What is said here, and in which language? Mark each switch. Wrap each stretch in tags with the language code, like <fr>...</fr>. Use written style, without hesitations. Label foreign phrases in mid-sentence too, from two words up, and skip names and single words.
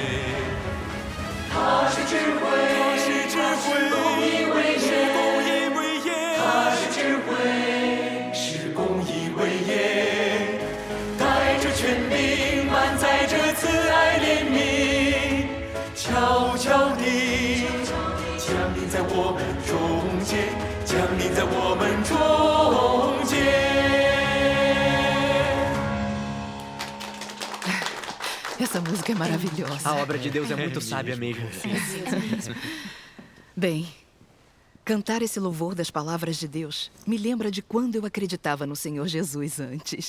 <zh>他是智慧，他是智慧，公义威严，他是智慧，是公义威严，带着权柄，满载着慈爱怜悯，悄悄地降临在我们中间，降临在我们中间。</zh> <pt>Essa música é maravilhosa. A obra de Deus é muito sábia mesmo. Bem, cantar esse louvor das palavras de Deus me lembra de quando eu acreditava no Senhor Jesus antes.</pt>